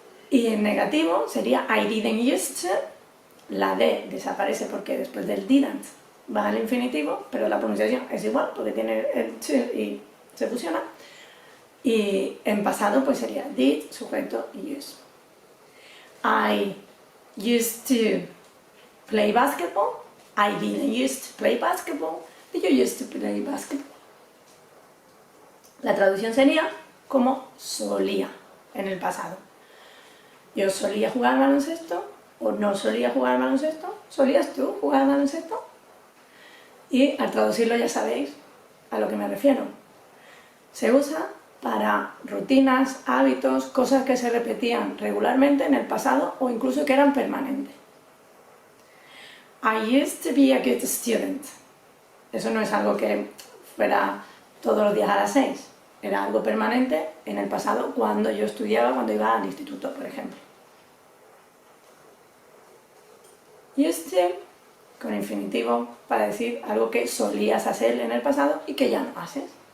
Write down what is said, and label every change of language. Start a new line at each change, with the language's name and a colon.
Spanish: Y en negativo sería
English: I didn't used to,
Spanish: la D desaparece porque después del didn't va al infinitivo, pero la pronunciación es igual porque tiene el to y se fusiona. Y en pasado pues sería did, sujeto y use.
English: I used to play basketball. I didn't used to play basketball. Did you used to play basketball?
Spanish: La traducción sería como solía en el pasado. Yo solía jugar al baloncesto o no solía jugar al baloncesto. ¿Solías tú jugar al baloncesto? Y al traducirlo ya sabéis a lo que me refiero. Se usa para rutinas, hábitos, cosas que se repetían regularmente en el pasado o incluso que eran permanentes.
English: I used to be a good student.
Spanish: Eso no es algo que fuera todos los días a las 6. Era algo permanente en el pasado cuando yo estudiaba, cuando iba al instituto, por ejemplo. Used to, con infinitivo, para decir algo que solías hacer en el pasado y que ya no haces.